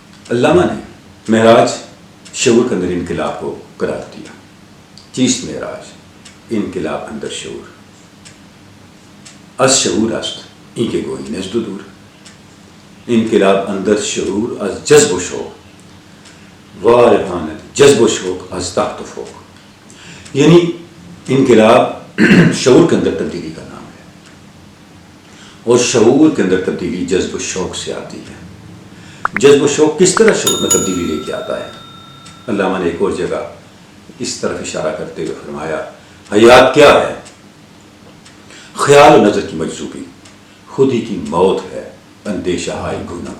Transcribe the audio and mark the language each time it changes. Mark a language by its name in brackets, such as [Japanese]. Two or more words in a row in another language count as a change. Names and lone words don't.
[Urdu] علامہ نے معراج شعور کے اندر انقلاب کو قرار دیا. [Persian] چیست معراج انقلاب اندر شعور. از شعور است این که گویی نزد و دور. انقلاب اندر شعور از جذب و شوق وارهاند جذب و شوق از تحت و فوق. [Urdu] یعنی انقلاب شعور کے اندر تبدیلی کا نام ہے، اور شعور کے اندر تبدیلی جذب و شوق سے آتی ہے. جذب و شوق کس طرح شعور میں تبدیلی لے کے آتا ہے؟ علامہ نے ایک اور جگہ اس طرف اشارہ کرتے ہوئے فرمایا حیات کیا ہے؟ خیال و نظر کی مجذوبی، خود ہی کی موت ہے اندیشہ ہائے گو نہ گو.